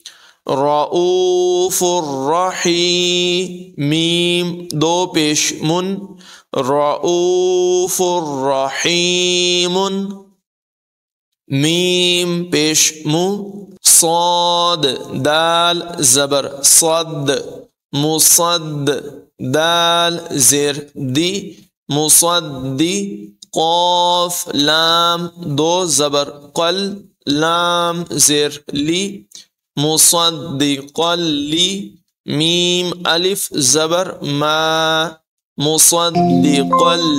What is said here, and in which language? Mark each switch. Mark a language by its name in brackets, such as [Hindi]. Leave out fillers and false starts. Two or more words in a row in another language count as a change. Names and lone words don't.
[Arabic] رؤوف الرحیم، [Urdu] میم دو پیش من، [Arabic] رؤوف الرحیم، [Urdu] میم پیش مو، صاد دال زبر صد، مصد، دال زیر دی، مصدی، قاف لام دو زبر قل، لام زیر لی، [Arabic] مصدقا لی، [Urdu] میم الف زبر ما، مصدقا